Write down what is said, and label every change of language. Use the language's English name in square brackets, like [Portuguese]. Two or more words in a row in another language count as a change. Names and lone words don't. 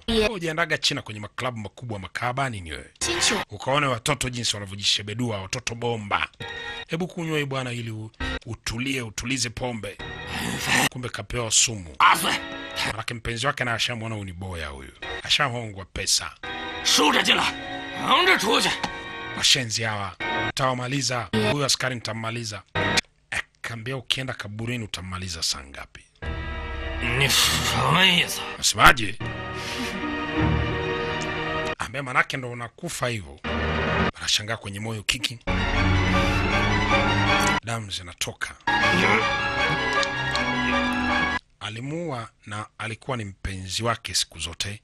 [Swahili] Ujiendaga China kwenye maklabu makubwa makaba nini wewe? [Chinese] 金球 [Swahili] Ukaone watoto jinsi wanavyojishebedua, watoto bomba. Hebu kunywa hii bwana ili utulize pombe. Kumbe kapewa sumu. [Chinese] 8岁， [Swahili] Manake mpenzi wake na ashamwona huyu ni boya huyu. Ashahongwa pesa. [Chinese] 竖着进来，横着出去。 [Swahili] Washenzi hawa. Utawamaliza. Huyu askari nitammaliza. Akaambia ukienda kaburini utammaliza saa ngapi? [Chinese] 你什么意思？ [Swahili] Nasemaje? Ambia manake ndo unakufa hivyo. Anashangaa kwenye moyo kiki. Damu zinatoka. Alimuua na alikuwa ni mpenzi wake siku zote.